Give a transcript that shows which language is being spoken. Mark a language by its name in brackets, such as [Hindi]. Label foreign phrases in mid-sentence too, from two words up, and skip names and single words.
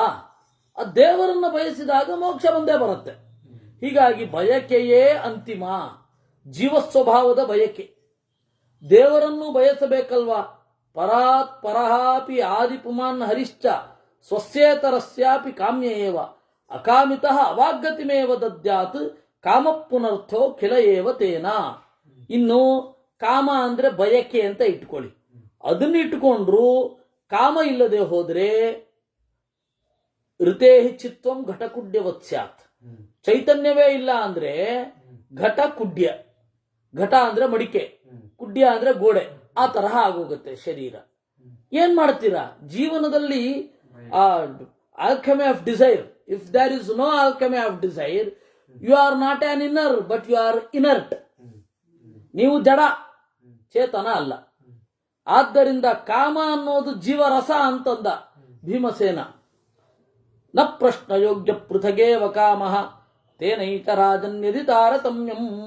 [Kannada] ಆ ದೇವರನ್ನ ಬಯಸಿದಾಗ ಮೋಕ್ಷ ಬಂದೇ ಬರುತ್ತೆ. ಹೀಗಾಗಿ ಬಯಕೆಯೇ ಅಂತಿಮ, ಜೀವಸ್ವಭಾವದ ಬಯಕೆ. ದೇವರನ್ನು ಬಯಸಬೇಕಲ್ವಾ? [Sanskrit] ಪರಾತ್ ಪರಹಾಪಿ ಆದಿಪುಮಾನ್ ಹರಿಶ್ಚ ಸ್ವಸ್ಯೇತರಸ್ಯಾಪಿ ಕಾಮ್ಯ ಏವ ಅಕಾಮಿತಃ ಅವಾಗ್ಗತಿಮೇವ ದದ್ಯಾತ್ ಕಾಮ ಪುನರ್ಥೋ ಖಿಲ ಏವ ತೇನ. [Kannada] ಇನ್ನು ಕಾಮ ಅಂದ್ರೆ ಬಯಕೆ ಅಂತ ಇಟ್ಕೊಳ್ಳಿ. ಅದನ್ನ ಇಟ್ಕೊಂಡ್ರು ಕಾಮ ಇಲ್ಲದೆ ಹೋದ್ರೆ [Sanskrit] ಋತೇಹಿ ಚಿತ್ವಂ ಘಟಕುಡ್ಯವತ್ ಸ್ಯಾತ್. [Kannada] ಚೈತನ್ಯವೇ ಇಲ್ಲ ಅಂದ್ರೆ [Sanskrit] ಘಟ ಕುಡ್ಯ. [Kannada] ಘಟ ಅಂದ್ರೆ ಮಡಿಕೆ, ಕುಡ್ಯ ಅಂದ್ರೆ ಗೋಡೆ. ಆ ತರಹ ಆಗೋಗುತ್ತೆ ಶರೀರ. ಏನ್ ಮಾಡ್ತೀರಾ ಜೀವನದಲ್ಲಿ? [English] Alchemy of desire. If there is no alchemy of desire, you are not an inner but you are inert. [Kannada] ನೀವು ಜಡ, ಚೇತನ ಅಲ್ಲ. ಆದ್ದರಿಂದ ಕಾಮ ಅನ್ನೋದು ಜೀವರಸ ಅಂತಂದ ಭೀಮಸೇನ. [Sanskrit] ನ ಪ್ರಶ್ನ ಯೋಗ್ಯ ಪೃಥಗೇವ ಕಾಮ ತೇನೈಕ ರಾಜನ್ಯದಿ ತಾರತಮ್ಯಂ.